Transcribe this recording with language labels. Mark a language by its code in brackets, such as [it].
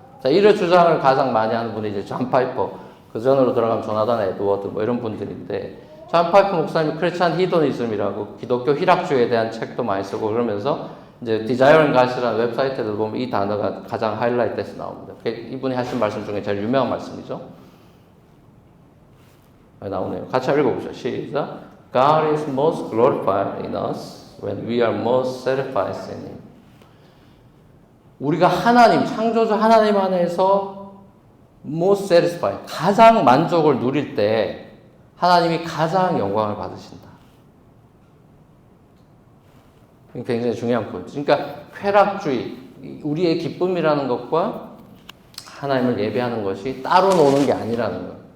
[ko] 자, 이런 주장을 가장 많이 하는 분이 이제 존 파이퍼, 그 전으로 들어가면 조나단 에드워드 뭐 이런 분들인데 존 파이퍼 목사님이 크리스찬 히도니즘이라고 기독교 희락주의에 대한 책도 많이 쓰고 그러면서 이제 디자이어링 갓이라는 웹사이트에도 보면 이 단어가 가장 하이라이트해서 나옵니다. 이분이 하신 말씀 중에 제일 유명한 말씀이죠. 나오네요. 같이 읽어보죠. 시작. [en] God is most glorified in us when we are most satisfied in Him. [ko] 우리가 하나님, 창조주 하나님 안에서 [en] most satisfied, [ko] 가장 만족을 누릴 때 하나님이 가장 영광을 받으신다. 굉장히 중요한 포인트. 그러니까 쾌락주의, 우리의 기쁨이라는 것과 하나님을 예배하는 것이 따로 노는 게 아니라는 거예요.